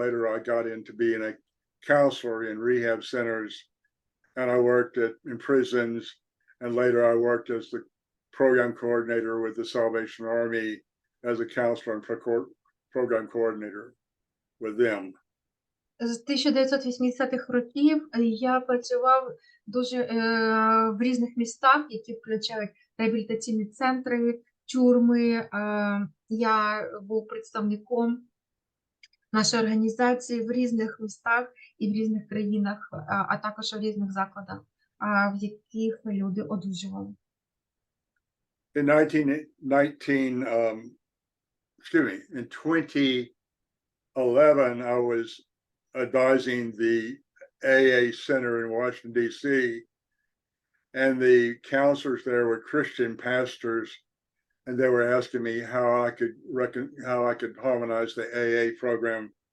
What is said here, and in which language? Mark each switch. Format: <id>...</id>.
<en>And later I got into being a counselor in rehab centers, and I worked in prisons, and later I worked as the program coordinator with the Salvation Army as a counselor and program coordinator with them.</en> <uk>З 1980-х років я працював дуже в різних містах, які включають реабілітаційні центри, тюрми. Я був представником нашої організації в різних містах і в різних країнах, а також в різних закладах, в яких люди одужували.</uk> <en>In 2011, I was advising the AA Center in Washington, D.C., and the counselors there were Christian pastors, and they were asking me how I could harmonize the AA program</en>